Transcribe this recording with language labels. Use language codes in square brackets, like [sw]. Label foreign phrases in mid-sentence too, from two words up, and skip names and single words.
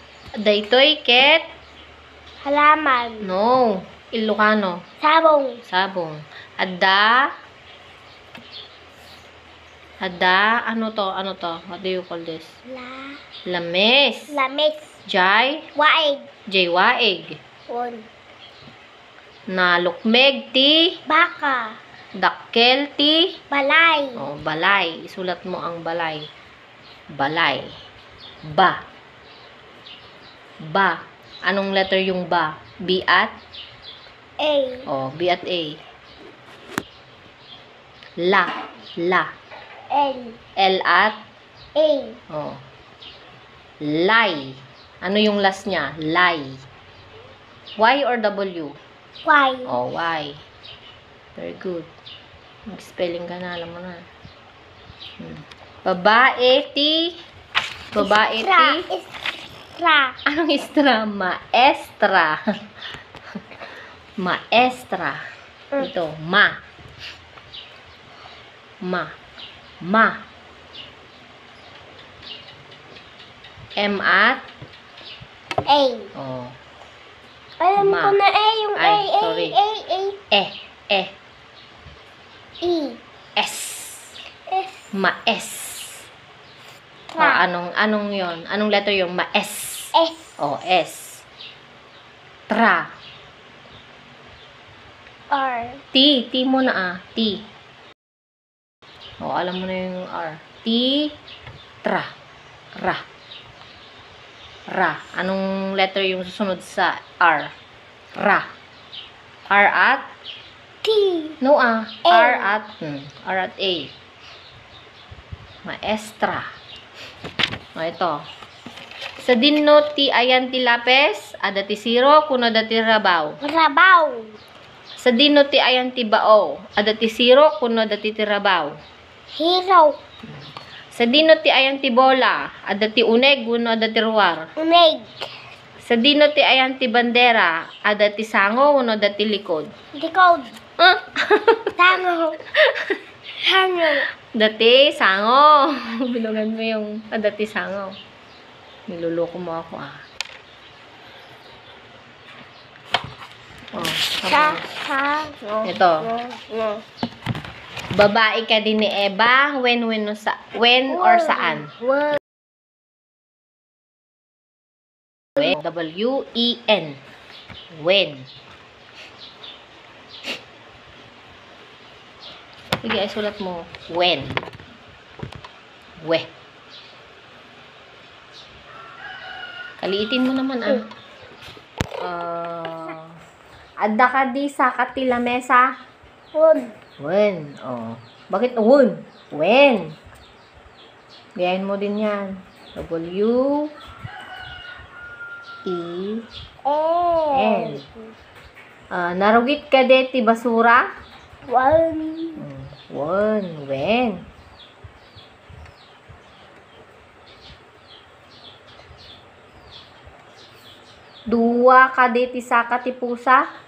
[ilo] Daytoy ket Halaman. no, Ilocano. Sabong. Sabong. [tl] Ano to? [ilo] What do you call this? Lames. Lamis. Waig. Jaywaig. Won. Nalukmeg ti Baka. dakkel ti Balay. [tl] balay. Isulat mo ang balay. Balay. Ba. Anong letter yung ba? B at? A. B at A. La. L. L at? A. Lay. Ano yung last niya? Lay. [en] Y or W? Y. Y. Very good. [tl] Mag-spelling ka na, alam mo na. [ilo] Babae ti. Istra. [tl] Anong istra? Maestra. Maestra. Ito, ma. M at? A. Alam Ma. ko na A. Yung A. Ay, sorry. A. E. E. S. S. Maes. Tra. Anong yon? Anong letter yung maes? S. S. Tra. R. T mo na T. Alam mo na yung R. T. Tra. Ra. Anong letter yung susunod sa R? Ra. R at? T. No A. R at A. Maestra. Ito. [ilo] Sa dinno ti ayan ti lapes, ada ti siro, kuno da ti rabaw. Rabaw. Sa dinno ti ayan ti bao, ada ti siro, kuno da ti rabaw. Hero. Sa dinno ti ayan ti bola, ada ti uneg, kuno da ti ruwar. Uneg. Sa dinno ti ayan ti bandera, ada ti sango, kuno da ti likod. Likod. Tango. Dati, sango. [tl] Binugan mo yung dati sango. Niluloko mo ako Ito. Babae ka din ni Eva. [en] When or saan? W-E-N. When. [tl] Sige, ay sulat mo. When. Kaliitin mo naman Adda ka di sa katila mesa? When. Bakit when? When. Gayahin mo din yan. W-E-N. [ilo] Narugit ka di ti basura? [en] When. [ilo] Duwa ka di ti saka ti pusa?